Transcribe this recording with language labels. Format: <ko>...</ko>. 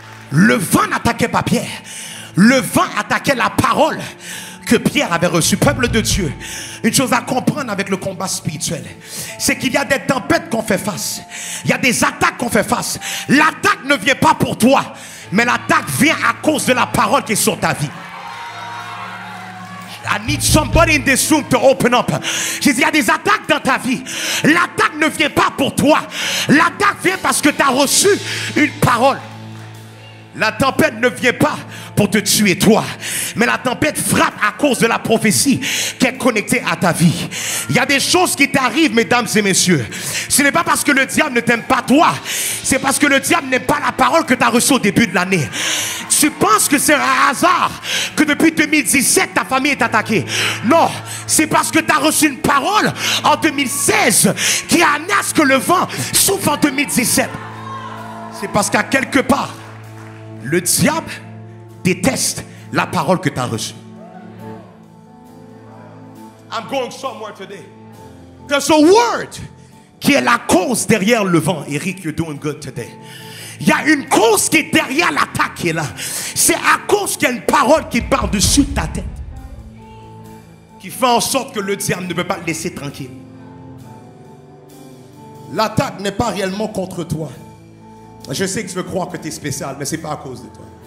<fr>Le vent n'attaquait pas Pierre. Le vent attaquait la parole que Pierre avait reçue. Peuple de Dieu, une chose à comprendre avec le combat spirituel, c'est qu'il y a des tempêtes qu'on fait face. Il y a des attaques qu'on fait face. L'attaque ne vient pas pour toi, mais l'attaque vient à cause de la parole qui est sur ta vie.</fr> <en>I need somebody in this room to open up.</en> <fr>J'ai dit, il y a des attaques dans ta vie. L'attaque ne vient pas pour toi. L'attaque vient parce que tu as reçu une parole. La tempête ne vient pas pour te tuer toi, mais la tempête frappe à cause de la prophétie qui est connectée à ta vie. Il y a des choses qui t'arrivent, mesdames et messieurs. Ce n'est pas parce que le diable ne t'aime pas toi, c'est parce que le diable n'aime pas la parole que tu as reçue au début de l'année. Tu penses que c'est un hasard que depuis 2017 ta famille est attaquée. Non, c'est parce que tu as reçu une parole en 2016 qui a amené à ce que le vent souffle en 2017. C'est parce qu'à quelque part le diable déteste la parole que tu as reçue.</fr> <en>I'm going somewhere today. There's a word</en> <fr>qui est la cause derrière le vent.</fr> <en>Eric, you're doing good today.</en> <fr>Il y a une cause qui est derrière l'attaque qui est là. C'est à cause qu'il y a une parole qui part dessus de ta tête, qui fait en sorte que le diable ne peut pas te laisser tranquille. L'attaque n'est pas réellement contre toi. Je sais que tu veux croire que tu es spécial, mais ce n'est pas à cause de toi.</fr>